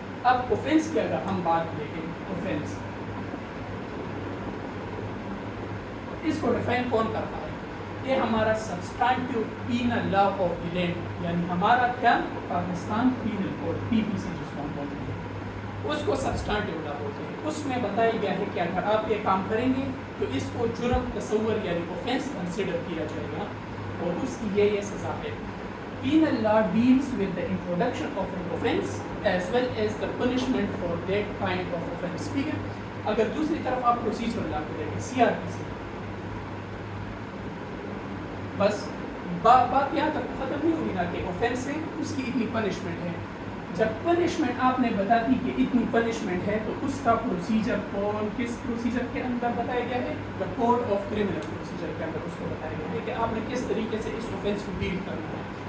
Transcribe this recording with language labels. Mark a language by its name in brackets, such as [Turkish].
[Urdu] اب اوفینس کی اگر ہم بات دیکھیں، اوفینس اس کو ڈیفائن کون کرتا ہے؟ یہ ہمارا سبسٹانٹیو panel law of the land, یعنی ہمارا کیا پاکستان پینل کوڈ پی پی سی جس کو ہم بولتے ہیں، اس کو سبسٹانٹیو لا بولتے ہیں. اس میں بتایا گیا ہے کہ اگر آپ یہ کام کریں گے تو اس کو جرم تصور یعنی اوفینس کنسیڈر کیا جائے گا اور اس کی یہ سزا ہے. [English] Penal law deals with the introduction of an offence as well as the punishment for that kind of offence. [Urdu] ٹھیک ہے. اگر دوسری طرف آپ پروسیجرل لا کو دیکھیں، سی آر پی سی، بس بات یہاں تک ختم نہیں ہوئی نا کہ اوفینس ہے اس کی اتنی پنشمنٹ ہے. جب پنشمنٹ آپ نے بتا دی کہ اتنی پنشمنٹ ہے تو اس کا پروسیجر کون کس پروسیجر کے اندر بتایا گیا ہے؟ The code of criminal procedure کے اندر اس کو بتایا گیا ہے کہ آپ نے کس طریقے سے اس اوفینس کو ڈیل کرنا ہے.